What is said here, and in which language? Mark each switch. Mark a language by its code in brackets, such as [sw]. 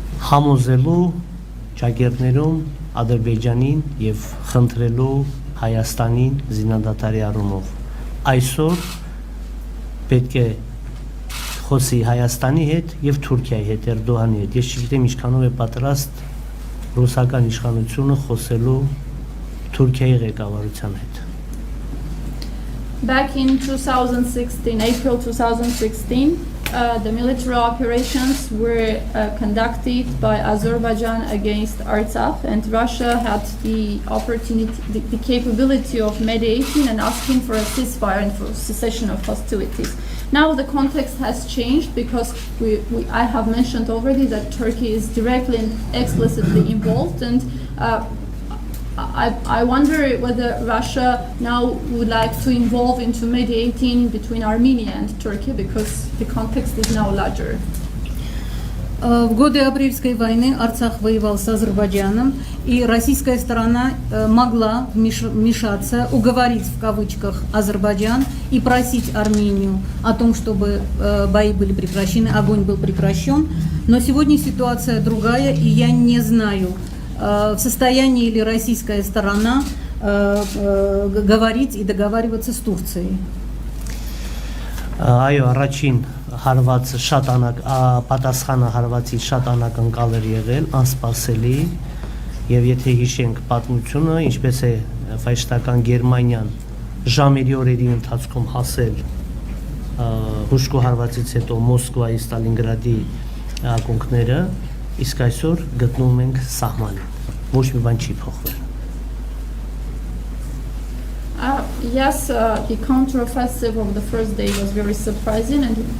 [hy] համոզելու ճակերտներում Ադրբեջանին եւ խնդրելու Հայաստանին զինադատարի առումով։ Այսօր պետք է խոսի Հայաստանի հետ եւ Թուրքիայի հետ, Էրդողանի հետ։ Ես չգիտեմ ինչքանով է պատրաստ ռուսական իշխանությունը խոսելու Թուրքիայի ղեկավարության հետ։ [en] Back in 2016, April 2016, the military operations were conducted by Azerbaijan against Artsakh, and Russia had the opportunity, the capability of mediating and asking for a ceasefire and for cessation of hostilities. Now the context has changed because I have mentioned already that Turkey is directly and explicitly involved, and I wonder whether Russia now would like to involve into mediating between Armenia and Turkey, because the context is now larger. [ru] В годы апрельской войны Арцах воевал с Азербайджаном, и российская сторона могла вмешаться, уговорить в кавычках Азербайджан и просить Армению о том, чтобы бои были прекращены, огонь был прекращен. Но сегодня ситуация другая, и я не знаю, в состоянии ли российская сторона говорить и договариваться с Турцией. [hy] Այո, առաջին հարվածը շատ պատասխանը հարվածի շատ անակնկալ էր եղել, անսպասելի, եւ եթե հիշենք պատմությունը, ինչպես է ֆաշիստական Գերմանիան ժամերի օրերի ընթացքում հասել հուշկու հարվածից հետո Մոսկվայի, Ստալինգրադի ակունքները, իսկ այսօր գտնվում ենք սահմանին, ոչ մի բան չի փոխվել։ [en] Yes, the counteroffensive of the first day was very surprising, and